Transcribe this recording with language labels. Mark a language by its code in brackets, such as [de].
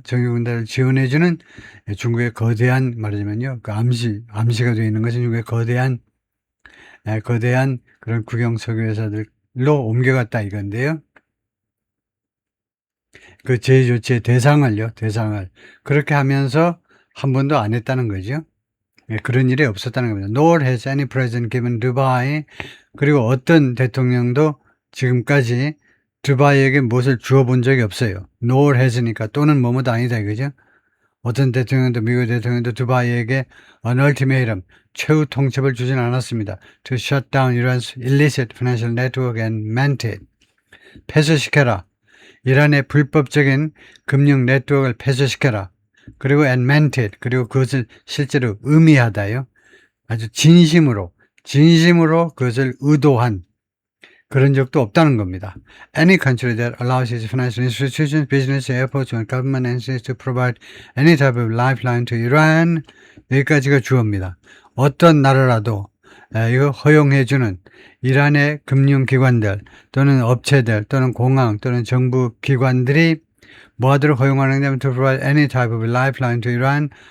[ko] 정유공장을 지원해주는 중국의 거대한, 말하자면요, 그 암시가 되어 있는 것은 중국의 거대한 그런 국영 석유 회사들로 옮겨갔다 이건데요. 그 제조치의 대상을 그렇게 하면서 한 번도 안 했다는 거죠. 그런 일이 없었다는 겁니다. [en] Nor has any president given Dubai. [ko] 그리고 어떤 대통령도 지금까지 두바이에게 무엇을 주어본 적이 없어요. Nor has니까 또는 뭐뭐도 아니다 이거죠. 어떤 대통령도 미국 대통령도 두바이에게 [en] an ultimatum, [ko] 최후 통첩을 주진 않았습니다. [en] To shut down Iran's illicit financial network and meant it. [ko] 폐쇄시켜라. 이란의 불법적인 금융 네트워크를 폐쇄시켜라. [en] 그리고 and meant it. [ko] 그리고 그것을 실제로 의미하다요. 아주 진심으로 그것을 의도한 그런 적도 없다는 겁니다. [en] Any country that allows its financial institutions, business, airports, and government entities to provide any type of lifeline to Iran. [ko] 여기까지가 주어입니다. 어떤 나라라도 이거 허용해주는 이란의 금융기관들 또는 업체들 또는 공항 또는 정부 기관들이 뭐하도록 허용하는 냐면 [en] to provide any type of lifeline to Iran.